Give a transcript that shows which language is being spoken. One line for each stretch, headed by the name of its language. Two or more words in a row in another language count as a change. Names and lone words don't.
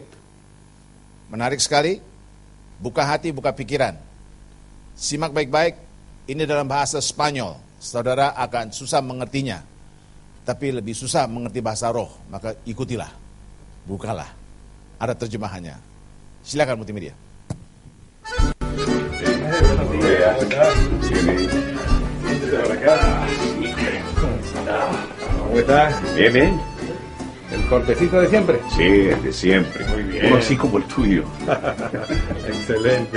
Indonesian: Menarik sekali. Buka hati, buka pikiran. Simak baik-baik. Ini dalam bahasa Spanyol. Saudara akan susah mengertinya. Tapi lebih susah mengerti bahasa roh. Maka ikutilah. Bukalah. Ada terjemahannya. Silakan multimedia.
Spanish: ¿Cómo estás? Bien, bien. ¿El cortecito de siempre? Sí, el de siempre. Muy bien. Uno así como el tuyo. Excelente.